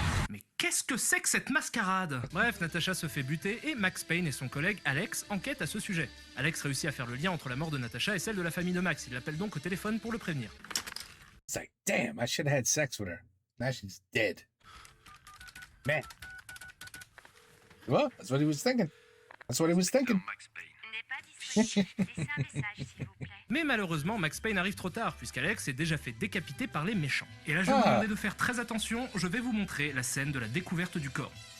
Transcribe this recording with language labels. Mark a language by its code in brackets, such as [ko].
[fr] Mais qu'est-ce que c'est que cette mascarade? Bref, Natasha se fait buter et Max Payne et son collègue Alex enquêtent à ce sujet. Alex réussit à faire le lien entre la mort de Natasha et celle de la famille de Max. Il l'appelle donc au téléphone pour le prévenir. [en] It's like, damn, I should have had sex with her. Now she's dead. Man. Well, that's what he was thinking. That's what he was thinking. [fr] N'est pas disponible. Laissez un message, s'il vous plaît. Mais malheureusement, Max Payne arrive trop tard, puisqu'Alex s'est déjà fait décapiter par les méchants. Et là, je vais vous demander de faire très attention, je vais vous montrer la scène de la découverte du corps.